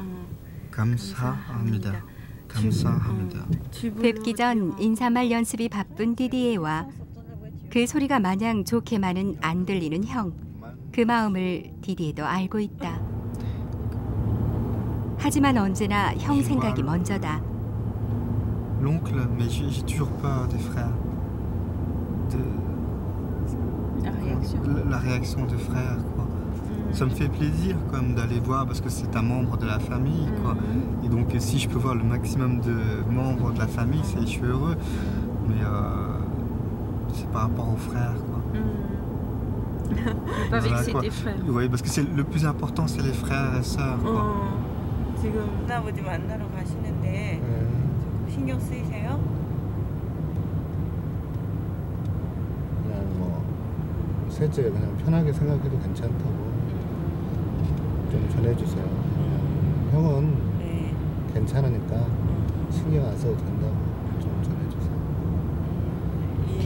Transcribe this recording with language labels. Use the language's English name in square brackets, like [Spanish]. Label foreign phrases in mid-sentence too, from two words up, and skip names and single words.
[Korean] 감사합니다. 감사합니다. 뵙기 전 인사말 연습이 바쁜 디디에와 그 소리가 마냥 좋게만은 안 들리는 형. 그 마음을 디디에도 알고 있다. 하지만 언제나 형 생각이 먼저다. [French] L'oncle, mais j'ai toujours peur des frères. La réaction des frères, quoi. Ça me fait plaisir quand même d'aller voir parce que c'est un membre de la famille, quoi. Et donc si je peux voir le maximum de membres de la famille, je suis heureux. Mais c'est par rapport aux frères, quoi. Pas Voilà, vexer quoi. tes frères. Oui, parce que le plus important, c'est les frères et sœurs, quoi. [Korean] 지금 아버지 만나러 가시는데 신경 쓰이세요? 그냥 뭐 셋째 그냥 편하게 생각해도 괜찮다고 좀 전해주세요. 형은 괜찮으니까 신경 안 써도 된다고 좀 전해주세요.